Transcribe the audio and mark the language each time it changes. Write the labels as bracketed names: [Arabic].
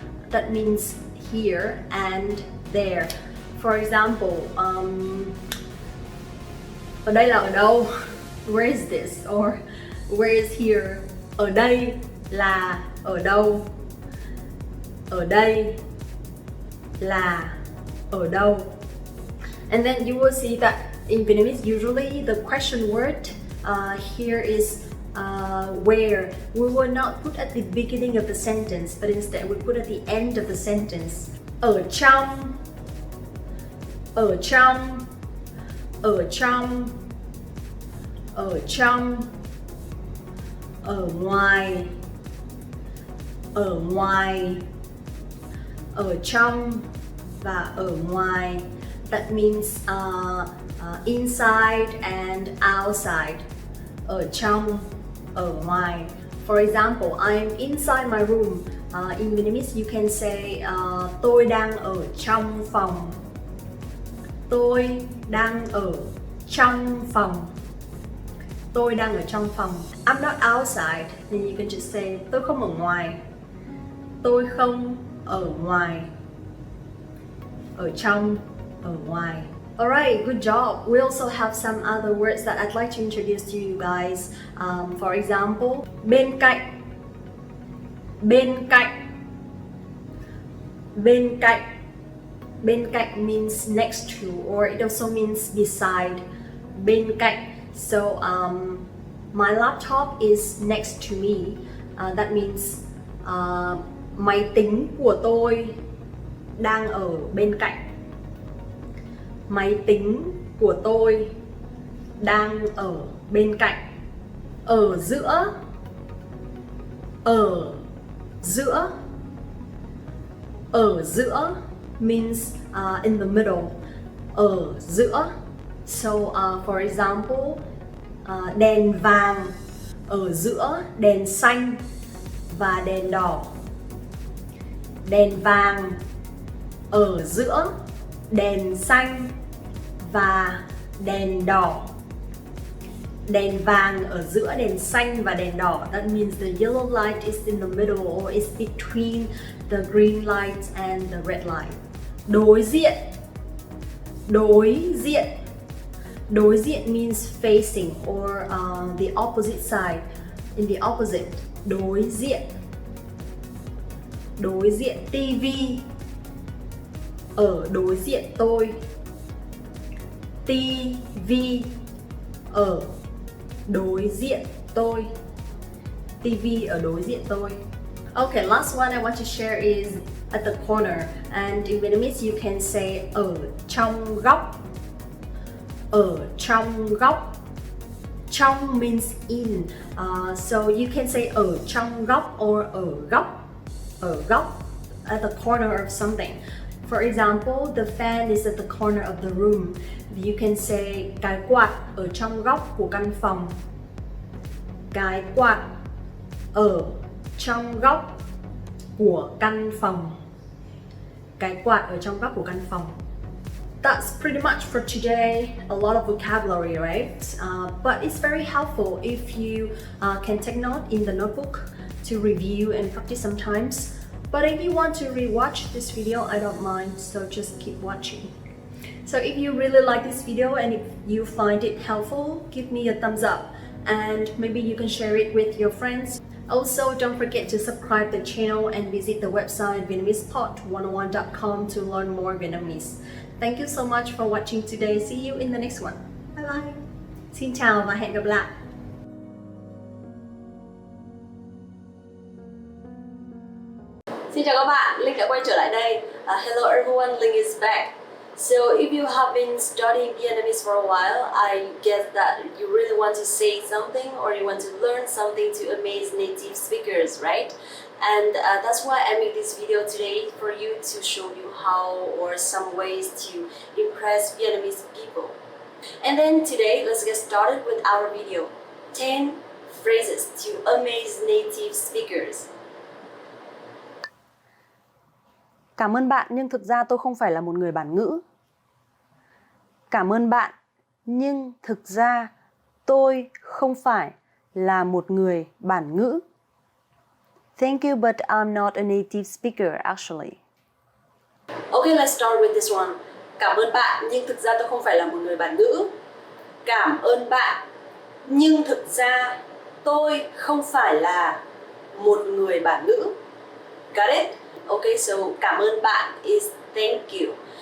[English] That means here and there. For example, [Vietnamese] ở đây là ở đâu? [English] Where is this? Or where is here? [Vietnamese] Ở đây là ở đâu? Ở đây là ở đâu? [English] And then you will see that in Vietnamese, usually the question word here is where. We will not put at the beginning of the sentence, but instead we put at the end of the sentence. [Vietnamese] Ở trong. Ở trong. Ở trong. Ở trong. Ở ngoài. Ở ngoài. Ở trong và ở ngoài. [English] That means inside and outside. [Vietnamese] Ở trong, ở ngoài. [English] For example, I'm inside my room. In Vietnamese, you can say [Vietnamese] tôi đang ở trong phòng. Tôi đang ở trong phòng. Tôi đang ở trong phòng. [English] I'm not outside. Then you can just say [Vietnamese] tôi không ở ngoài. Tôi không ở ngoài. Ở trong, ở ngoài. [English] Alright, good job. We also have some other words that I'd like to introduce to you guys. For example, [Vietnamese] bên cạnh. Bên cạnh. Bên cạnh. Bên cạnh [English] means next to, or it also means beside. Bên cạnh. So my laptop is next to me. That means [Vietnamese] máy tính của tôi đang ở bên cạnh. Máy tính của tôi đang ở bên cạnh. Ở giữa. Ở giữa. Ở giữa [English] means in the middle. [Vietnamese] Ở giữa. [English] So for example, [Vietnamese] đèn vàng ở giữa đèn xanh và đèn đỏ. Đèn vàng ở giữa đèn xanh và đèn đỏ. Đèn vàng ở giữa đèn xanh và đèn đỏ. [English] That means the yellow light is in the middle or is between the green light and the red light. [Vietnamese] Đối diện. Đối diện. Đối diện [English] means facing or the opposite [Vietnamese] side. In the opposite. Đối diện. Đối diện. TV. Ở đối diện tôi. TV. Ở đối diện tôi. TV ở đối diện tôi. [English] Okay, last one I want to share is at the corner. And in Vietnamese you can say [Vietnamese] ở trong góc. Ở trong góc. Trong [English] means in. So you can say [Vietnamese] ở trong góc [English] or [Vietnamese] ở góc. Ở góc. [English] At the corner of something. For example, the fan is at the corner of the room. You can say [Vietnamese] cái quạt ở trong góc của căn phòng. Cái quạt ở trong góc của căn phòng. Cái quạt ở trong góc của căn phòng. [English] That's pretty much for today. A lot of vocabulary, right? But it's very helpful if you can take note in the notebook to review and practice sometimes. But if you want to rewatch this video, I don't mind, so just keep watching. So if you really like this video and if you find it helpful, give me a thumbs up and maybe you can share it with your friends. Also, don't forget to subscribe the channel and visit the website VietnamesePod101.com to learn more Vietnamese. Thank you so much for watching today. See you in the next one. Bye bye. [Vietnamese] Xin chào và hẹn gặp lại. Xin chào các bạn, Linh đã quay trở lại đây. [English] Hello everyone, Linh is back. So if you have been studying Vietnamese for a while, I guess that you really want to say something or you want to learn something to amaze native speakers, right? And that's why I made this video today for you to show you how or some ways to impress Vietnamese people. And then today, let's get started with our video. 10 phrases to amaze native speakers. [Vietnamese] Cảm ơn bạn nhưng thực ra tôi không phải là một người bản ngữ. Cảm ơn bạn nhưng thực ra tôi không phải là một người bản ngữ. [English] Thank you, but I'm not a native speaker actually. Okay, let's start with this one. [Vietnamese] Cảm ơn bạn nhưng thực ra tôi không phải là một người bản ngữ. Cảm ơn bạn nhưng thực ra tôi không phải là một người bản ngữ. [English] Got it? Okay, so [Vietnamese] cảm ơn bạn [English] is thank you.